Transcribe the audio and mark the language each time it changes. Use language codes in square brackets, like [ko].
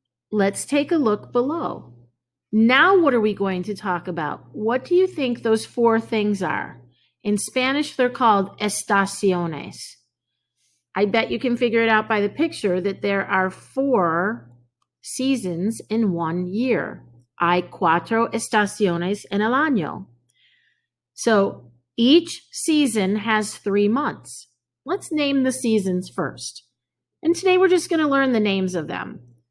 [en] Let's take a look below. Now what are we going to talk about? What do you think those 4 things are? In Spanish, they're called estaciones. I bet you can figure it out by the picture that there are 4 seasons in one year. [es] Hay 4 estaciones en el año. [en] So each season has 3 months. Let's name the seasons first. And today we're just going to learn the names of them.